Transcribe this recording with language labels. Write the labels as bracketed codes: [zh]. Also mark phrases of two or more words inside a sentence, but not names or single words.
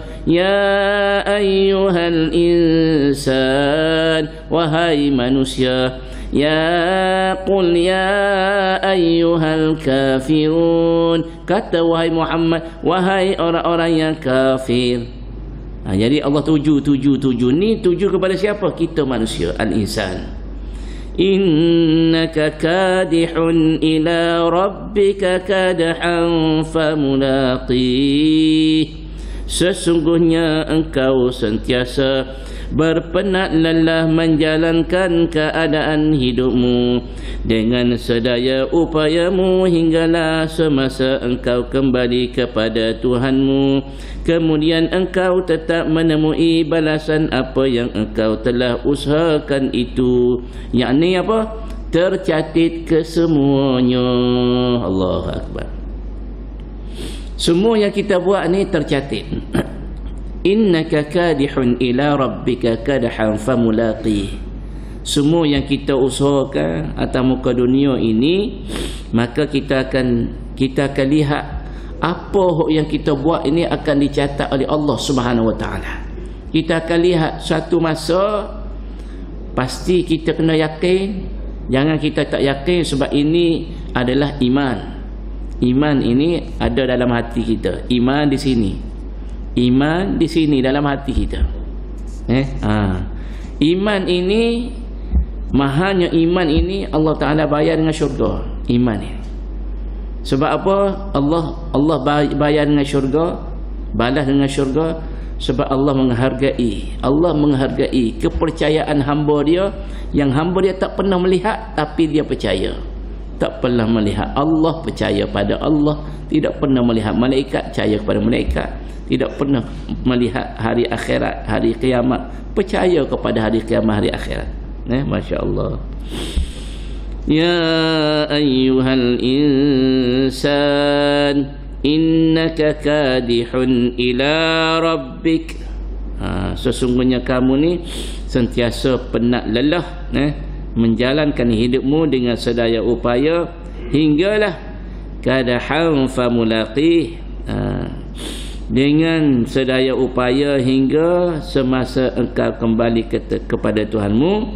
[ar] يا أيها الإنسان, [ms] wahai manusia. [ar] يا قل يا أيها الكافرون, [ms] kata wahai Muhammad, wahai orang-orang yang kafir. Jadi Allah tuju ni tuju kepada siapa? Kita manusia, al-insan. [ar] إنك كادح إلى ربك كدحا فملاقيه. [ms] Sesungguhnya engkau sentiasa berpenat lelah menjalankan keadaan hidupmu dengan sedaya upayamu hinggalah semasa engkau kembali kepada Tuhanmu. Kemudian engkau tetap menemui balasan apa yang engkau telah usahakan itu. Yakni apa? Tercatat kesemuanya. [ar] الله أكبر. [ms] Semua yang kita buat ni tercatat. [ar] إنك كادح إلى ربك كدحا فملاقيه. [ms] Semua yang kita usahakan atas muka dunia ini, maka kita akan lihat apa yang kita buat ini akan dicatat oleh Allah [ar] سبحانه وتعالى. [ms] Kita akan lihat satu masa pasti kita kena yakin. Jangan kita tak yakin, sebab ini adalah iman. Iman ini ada dalam hati kita. Iman di sini. Iman di sini dalam hati kita. Iman ini, mahalnya iman ini Allah Ta'ala bayar dengan syurga. Iman ini. Sebab apa? Allah bayar dengan syurga, balas dengan syurga, sebab Allah menghargai kepercayaan hamba dia, yang hamba dia tak pernah melihat tapi dia percaya. Tak pernah melihat, Allah percaya pada Allah. Tidak pernah melihat malaikat, percaya kepada malaikat. Tidak pernah melihat hari akhirat, hari kiamat, percaya kepada hari kiamat, hari akhirat. [ar] ما شاء الله. يا أيها الإنسان إنك كادح إلى ربك. [ms] Sesungguhnya kamu ni sentiasa penat lelah menjalankan hidupmu dengan sedaya upaya hinggalah [ar] كدحا فملاقيه, [ms] dengan sedaya upaya hingga semasa engkau kembali kepada Tuhanmu.